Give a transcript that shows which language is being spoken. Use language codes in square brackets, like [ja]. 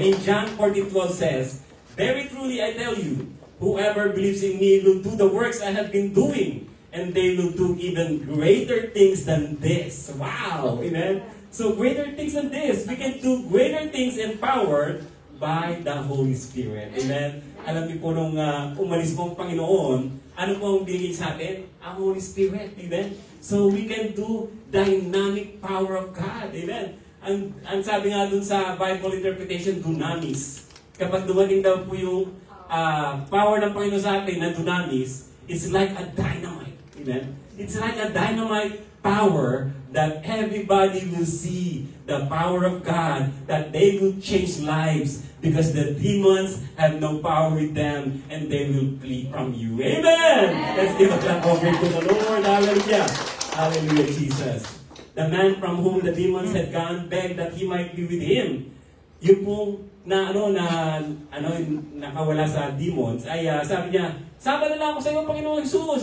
[en] In John 14:12 says, "Very truly I tell you, whoever believes in me will do the works I have been doing, and they will do even greater things than this." Wow! Amen? So greater things than this. We can do greater things empowered by the Holy Spirit. Amen? [tl] Alam niyo po nung umalis po ang Panginoon, ano po ang binigay sa atin? Ang Holy Spirit. Amen? [en] So we can do dynamic power of God. [tl] Amen? Ang sabi nga dun sa Bible interpretation, dunamis. Kapag dumating daw po yung power ng Panginoon sa atin na dunamis, [en] it's like a dynamite. [tl] Amen? [en] It's like a dynamite power that everybody will see the power of God, that they will change lives because the demons have no power with them and they will flee from you. Amen! Let's give a clap offering to the Lord. Hallelujah! Hallelujah, Jesus. The man from whom the demons had gone begged that he might be with him. [tl] Yung pong nakawala sa demons ay sabi niya, "Sama na lang ako sa iyo, Panginoon Jesus.